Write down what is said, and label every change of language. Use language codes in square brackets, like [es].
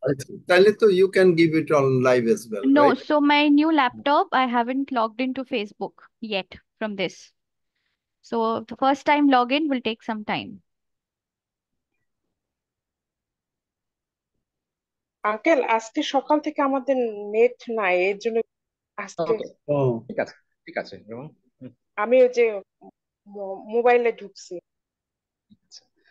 [bn] আচ্ছা, তাহলে তো [en] You can give it on live as well, No, right? so my new laptop, I haven't logged into Facebook yet from this. So the first time login will take some time. [bn] Uncle, আজকে সকাল থেকে আমাদের net নাই, এর জন্য আজকে ওকে, ও ঠিক আছে, ঠিক আছে এবং আমি ওই যে মোবাইলে ঢুকছি। আচ্ছা।